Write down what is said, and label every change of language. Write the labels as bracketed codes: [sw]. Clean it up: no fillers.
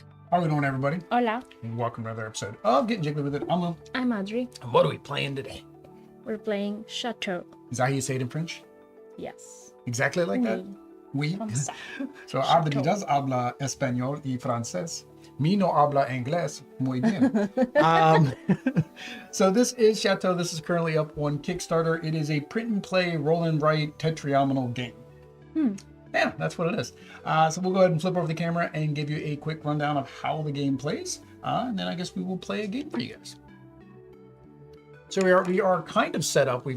[en] How are we doing, everybody? [es] Hola, [en] Welcome to another episode of Getting Jiggly with It. I'm Lou. I'm Audrey. And what are we playing today? We're playing Chateau. Is that how you say it in French? Yes. Exactly like that? Oui. [fr] Comme ça. [en] So [es] Audrey does habla español y francés. Mi no habla inglés muy bien. [en] So this is Chateau. This is currently up on Kickstarter. It is a print and play roll and write tetriomenal game. Yeah, that's what it is. So we'll go ahead and flip over the camera and give you a quick rundown of how the game plays. And then I guess we will play a game for you guys. So we are kind of set up.